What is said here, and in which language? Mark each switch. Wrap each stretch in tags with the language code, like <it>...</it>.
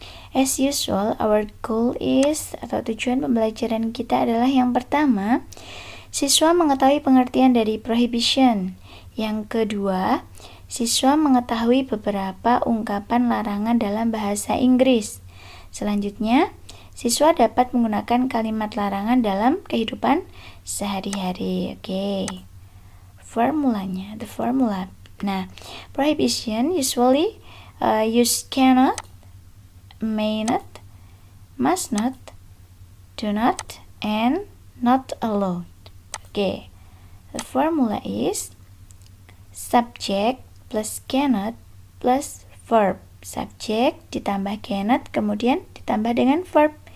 <en>As usual, our goal is,</en> <id>atau tujuan pembelajaran kita adalah yang pertama, siswa mengetahui pengertian dari prohibition. Yang kedua, siswa mengetahui beberapa ungkapan larangan dalam bahasa Inggris. Selanjutnya, siswa dapat menggunakan kalimat larangan dalam kehidupan sehari-hari. Oke. Formulanya,</id> <en>the formula. Nah, prohibition usually use cannot, may not, must not, do not, and not allowed. Okay, the formula is subject plus cannot plus verb.</en> <id>Subject ditambah cannot, kemudian ditambah dengan verb.</id>